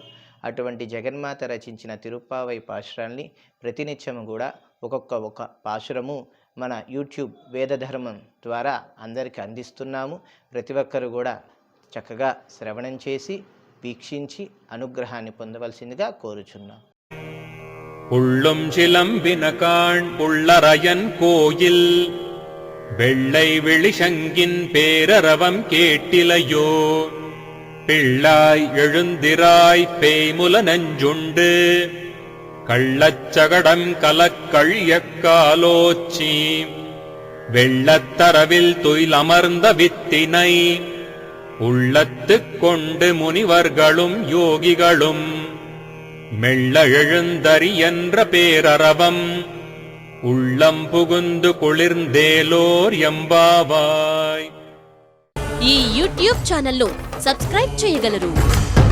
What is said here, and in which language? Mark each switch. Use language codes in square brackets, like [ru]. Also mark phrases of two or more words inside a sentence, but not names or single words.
[te] అటువంటి జగన్మాత రచించిన తిరుప్పావై పాశురాల్ని ప్రతినిత్యము కూడా ఒక్కొక్క పాశురము మన యూట్యూబ్ వేదధర్మం ద్వారా అందరికీ అందిస్తున్నాము. ప్రతి ఒక్కరు కూడా చక్కగా శ్రవణం చేసి వీక్షించి అనుగ్రహాన్ని పొందవలసిందిగా కోరుచున్నాం. [ta] உள்ளும் சிலம்பினகாண் புள்ளரையன் கோயில் வெள்ளை வெளிசங்கின் பேரரவம் கேட்டிலையோ பிள்ளாய் எழுந்திராய் பேய்முல நஞ்சுண்டு கள்ளச்சகடம் கலக்கழியக்காலோச்சி வெள்ளத்தரவில் துயிலமர்ந்த வித்தினை உள்ளத்துக் கொண்டு முனிவர்களும் யோகிகளும் மெல்ல எழுந்தறி என்ற பேரரவம் உள்ளம் புகுந்து குளிர்ந்தேலோர் எம்பாவாய். [te] ఈ యూట్యూబ్ ఛానల్ లో సబ్స్క్రైబ్ చేయగలరు.